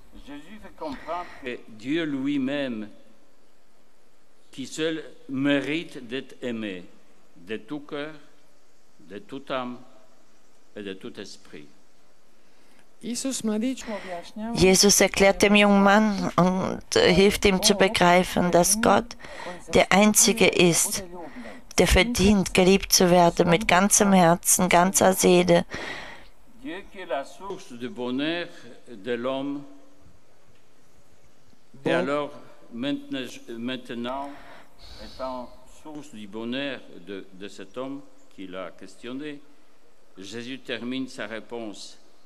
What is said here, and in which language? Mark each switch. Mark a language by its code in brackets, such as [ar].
[fr] Jésus fait comprendre que Dieu lui-même, qui seul mérite d'être aimé de tout cœur, de toute âme et de tout esprit. [de] Jesus erklärt dem jungen Mann und hilft ihm zu begreifen, dass Gott der Einzige ist, der verdient, geliebt zu werden mit ganzem Herzen, ganzer Seele. [fr] Dieu qui est la source du bonheur de l'homme, et alors maintenant étant source du bonheur de cet homme qui l'a questionné, Jésus termine sa réponse.